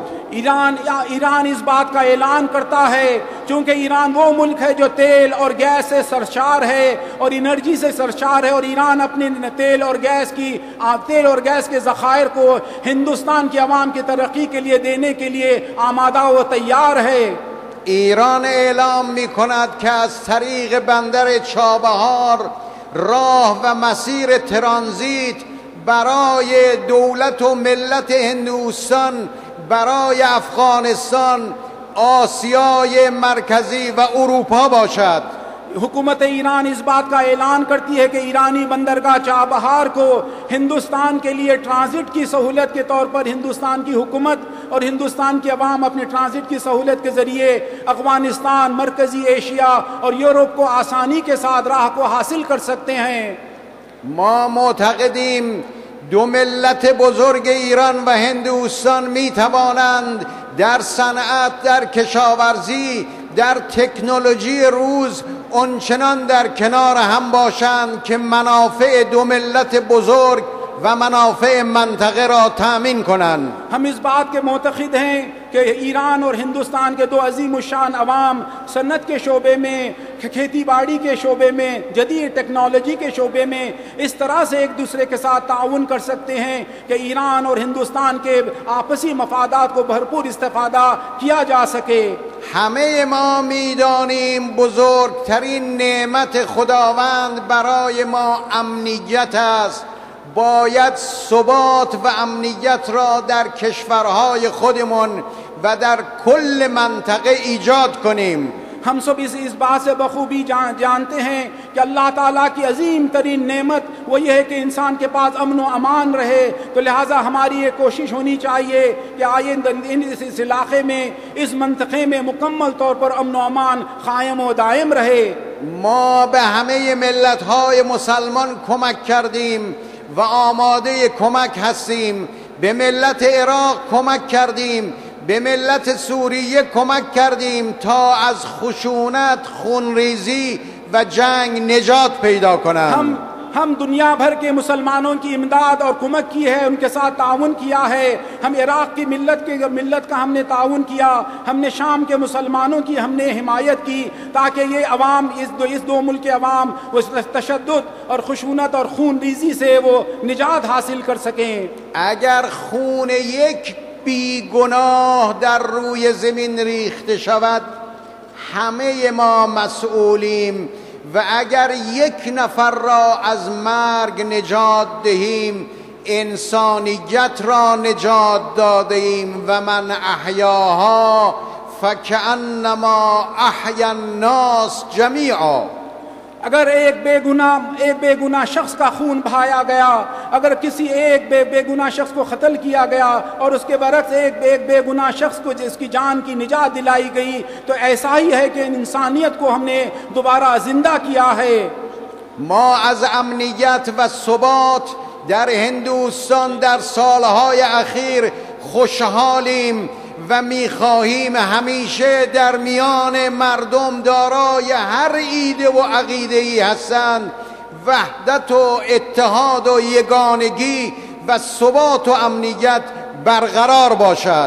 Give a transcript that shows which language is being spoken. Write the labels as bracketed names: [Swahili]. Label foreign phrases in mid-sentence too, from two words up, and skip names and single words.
[Urdu] ایران اس بات کا اعلان کرتا ہے کیونکہ ایران وہ ملک ہے جو تیل اور گیس سے سرشار ہے اور انرجی سے سرشار ہے اور ایران اپنے تیل اور گیس کے ذخائر کو ہندوستان کی عوام کی ترقی کے لیے دینے کے لیے آمادہ و تیار ہے. [Persian] ایران اعلام می کند که از طریق بندر چابهار راه و مسیر ترانزیت برای دولت و ملت هندوستان، برای افغانستان، آسیای مرکزی و اروپا باشد. [Urdu] حکومت ایران اس بات کا اعلان کرتی ہے کہ ایرانی بندرگاہ چابہار کو ہندوستان کے لیے ٹرانزٹ کی سہولت کے طور پر ہندوستان کی حکومت اور ہندوستان کی عوام اپنے ٹرانزٹ کی سہولت کے ذریعے افغانستان، مرکزی ایشیا اور یورپ کو آسانی کے ساتھ راہ کو حاصل کر سکتے ہیں. [Persian] ما معتقدیم دو ملت بزرگ ایران و هندوستان می توانند در صنعت، در کشاورزی، در تکنولوژی روز اونچنان در کنار هم باشند که منافع دو ملت بزرگ و منافع منطقه را تأمین کنند. [Urdu] ہم اس بات کے معتقد ہیں کہ ایران اور ہندوستان کے دو عظیم شان عوام صنعت کے شعبے میں، کھیتی باڑی کے شعبے میں، جدید ٹیکنالوجی کے شعبے میں اس طرح سے ایک دوسرے کے ساتھ تعاون کر سکتے ہیں کہ ایران اور ہندوستان کے آپسی مفادات کو بھرپور استفادہ کیا جا سکے. [Persian] همه ما میدانیم بزرگترین نعمت خداوند برای ما امنیت است. باید ثبات و امنیت را در کشورهای خودمون و در کل منطقه ایجاد کنیم. [Urdu] ہم سب اس بات سے بخوبی جانتے ہیں کہ اللہ تعالیٰ کی عظیم ترین نعمت وہ یہ ہے کہ انسان کے پاس امن و امان رہے، تو لہذا ہماری یہ کوشش ہونی چاہیے کہ آئے اس علاقے میں، اس منطقے میں مکمل طور پر امن و امان قائم و دائم رہے. [Persian] ما به همه ملت‌های مسلمان کمک کردیم و آماده کمک هستیم. به ملت عراق کمک کردیم، به ملت سوریه کمک کردیم تا از خشونت، خونریزی و جنگ نجات پیدا کنند. [Urdu] ہم دنیا بھر کے مسلمانوں کی امداد اور کمک کی ہے، ان کے ساتھ تعاون کیا ہے. ہم عراق کی ملت کا ہم نے تعاون کیا، ہم نے شام کے مسلمانوں کی ہم نے حمایت کی تاکہ یہ عوام اس دو ملک کے عوام وہ تشدد اور خشونت اور خون ریزی سے وہ نجات حاصل کر سکیں. اگر خون ایک [Persian] بیگناه در روی زمین ریخته شود همه ما مسئولیم و اگر یک نفر را از مرگ نجات دهیم انسانیت را نجات دادیم و [Arabic] من احیاها فکأنما احیا الناس جمیعا. [Urdu] اگر ایک بے گناہ شخص کا خون بہایا گیا، اگر کسی ایک بے گناہ شخص کو قتل کیا گیا اور اس کے برعکس ایک بے گناہ شخص کو جس کی جان کی نجات دلائی گئی، تو ایسا ہی ہے کہ انسانیت کو ہم نے دوبارہ زندہ کیا ہے. [Persian] ما از امنیت و ثبات در هندوستان در سالهای اخیر خوشحالیم و میخواهیم همیشه در میان مردم دارای هر ایده و عقیده‌ای هستند وحدت و اتحاد و یگانگی و ثبات و امنیت برقرار باشد.